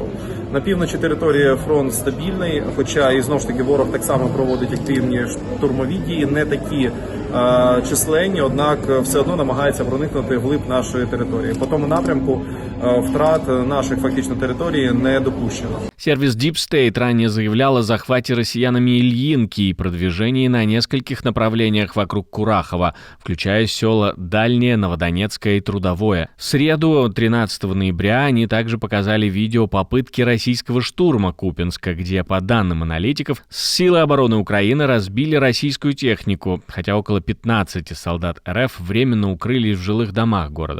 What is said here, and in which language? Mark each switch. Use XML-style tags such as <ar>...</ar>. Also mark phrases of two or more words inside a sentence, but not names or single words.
<uk>На півночі території фронт стабільний, хоча і знову ж таки ворог так само проводить активні штурмові дії, не такі численні, однак все одно намагається проникнути вглиб нашої території. По тому напрямку втрат наших фактично територій не допущено.</uk> <ru>Сервис Deep State ранее заявлял о захвате россиянами Ильинки и продвижении на нескольких направлениях вокруг Курахова, включая села Дальнее, Новодонецкое и Трудовое. В среду, 13 ноября, они также показали видео попытки российского штурма Купенска, где, по данным аналитиков, силы обороны Украины разбили российскую технику, хотя около 15 солдат РФ временно укрылись в жилых домах города.</ru>